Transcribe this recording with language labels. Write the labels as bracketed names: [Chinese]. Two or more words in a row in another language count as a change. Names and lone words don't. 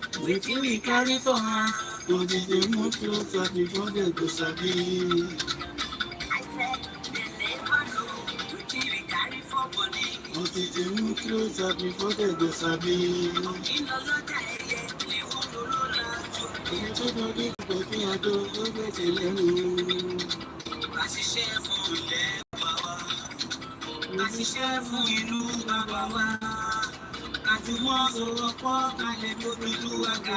[Nigerian Pidgin] wetin we carry for hand, but they move closer before they go sabi. I said they never know wetin we carry for body, but they move closer before they go sabi. [Yoruba] Ìlọlọ́jà ẹyẹ ni wọ́n lò lájú. Èyí tó lórí ìgbòkè àdó ló gbèsè lẹ́nu. A ṣiṣẹ́ fún ilẹ̀ bàbá wa, a ṣiṣẹ́ fún ìlú bàbá wa. Àjùmọ̀ sọ̀rọ̀ pọ̀ kalẹ̀ lójú àga.